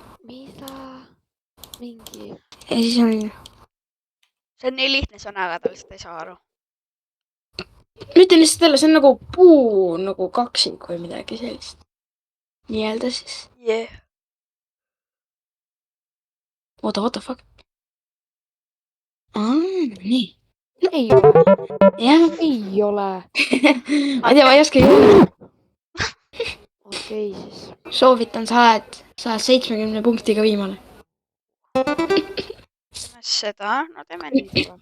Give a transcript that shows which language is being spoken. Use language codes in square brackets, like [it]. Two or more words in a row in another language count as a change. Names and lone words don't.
[et] Mida? Mingi... Ja siis on... See on nii lihtne sõnaga, ta lihtsalt ei saa aru. Ma ütlen lihtsalt jälle, see on nagu puu nagu kaksik või midagi sellist. Nii-öelda siis. [en] Yeah. [et] Oota, [en] what the fuck? [et] Nii. Ei ole. Jah. Ei ole. Ma ei tea, ma ei oska joonistada. Okei, siis. Soovitan, sa oled 70 punktiga viimane. Seda, no teeme nii.